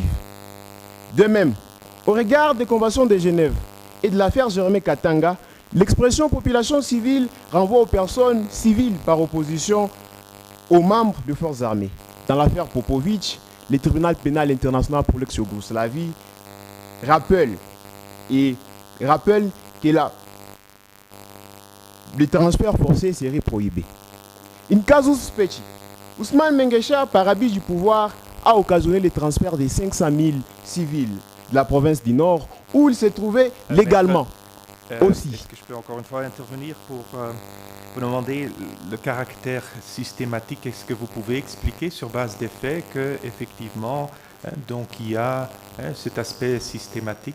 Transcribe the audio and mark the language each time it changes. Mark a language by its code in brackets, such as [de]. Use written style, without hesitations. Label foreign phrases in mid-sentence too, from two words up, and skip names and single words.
[fr] De même, au regard des conventions de Genève et de l'affaire Germain Katanga, l'expression population civile renvoie aux personnes civiles par opposition aux membres des forces armées. Dans l'affaire Popovic, le tribunal pénal international pour l'ex-Yougoslavie rappelle que le transfert forcé serait prohibé. [la] In casus specie, Ousmane Mengesha, [fr] par abus du pouvoir, a occasionné le transfert de 500 000 civils de la province du Nord où ils se trouvaient légalement. Aussi. Est-ce que je peux encore une fois intervenir pour vous demander le caractère systématique? Est-ce que vous pouvez expliquer sur base des faits qu'effectivement, donc il y a cet aspect systématique?